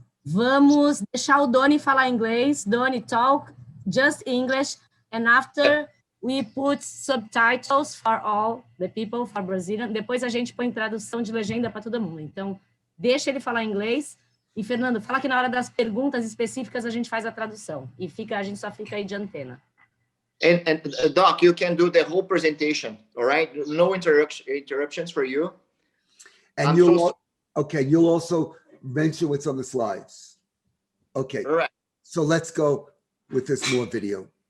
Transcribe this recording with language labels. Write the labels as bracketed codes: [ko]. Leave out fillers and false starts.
[pt] Vamos deixar o Donny falar inglês. [en] Donny, talk just English, and after we put subtitles for all the people, for Brazilian. [pt] Depois a gente põe tradução de legenda para todo mundo. Então, deixa ele falar inglês. E, Fernando, fala que na hora das perguntas específicas a gente faz a tradução. E a gente só fica aí de antena. [en] And Doc, you can do the whole presentation, all right? No interruptions for you. And you'll also mention what's on the slides. Okay. All right. So let's go with this more video.